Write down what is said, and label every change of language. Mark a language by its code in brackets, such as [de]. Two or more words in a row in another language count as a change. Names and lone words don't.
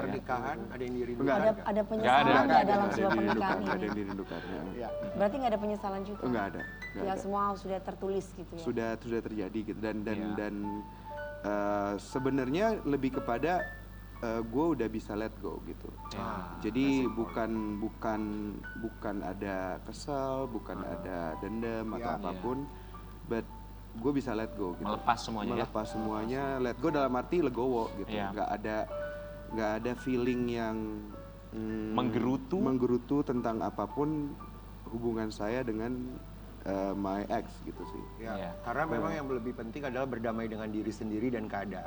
[id] pernikahan ada yang dirindukan Enggak nggak? Ada penyesalan Nggak nggak ada. dalam Nggak sebuah ada yang pernikahan dirindukan, nggak ada ini? yang dirindukan. Ya. Iya. Berarti nggak ada penyesalan juga? Enggak ada. Ya semua sudah tertulis gitu ya? Sudah terjadi gitu dan Iya. sebenarnya lebih kepada gue udah bisa [en] let go [id] gitu. Jadi bukan ada kesel, bukan ada dendam atau Iya. apapun, but gue bisa [en] let go [id] gitu. Melepas semuanya ya? Melepas semuanya, [en] let go [id] dalam arti legowo gitu. Iya. Nggak ada feeling yang menggerutu tentang apapun hubungan saya dengan [en] my ex [id] gitu sih. Ya, Iya. karena memang yang lebih penting adalah berdamai dengan diri sendiri dan keadaan.